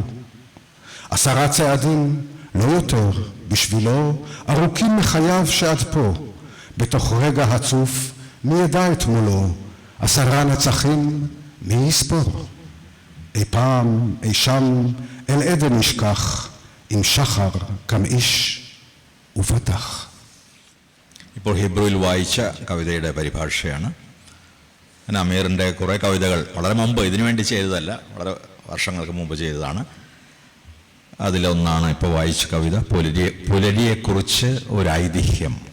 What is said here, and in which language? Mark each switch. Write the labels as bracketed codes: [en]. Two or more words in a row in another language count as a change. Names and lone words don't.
[he] 10 צעדים, לא יותר, בשבילו, ארוכים מחייו שעד פה, בתוך רגע הצוף, מי ידע את מולו, 10 נצחים, מי יספור? אי פעם, אי שם, אל עדן נשכח, עם שחר קם איש ופתח. [ml] ഇപ്പോൾ ഹീബ്രുവിൽ വായിച്ച കവിതയുടെ പരിഭാഷയാണ്. ഞാൻ അമീറിൻ്റെ കുറേ കവിതകൾ വളരെ മുമ്പ് ഇതിനു വേണ്ടി ചെയ്തതല്ല, വളരെ വർഷങ്ങൾക്ക് മുമ്പ് ചെയ്തതാണ്. അതിലൊന്നാണ് ഇപ്പോൾ വായിച്ച കവിത, പുലരിയെക്കുറിച്ച് ഒരു ഐതിഹ്യം.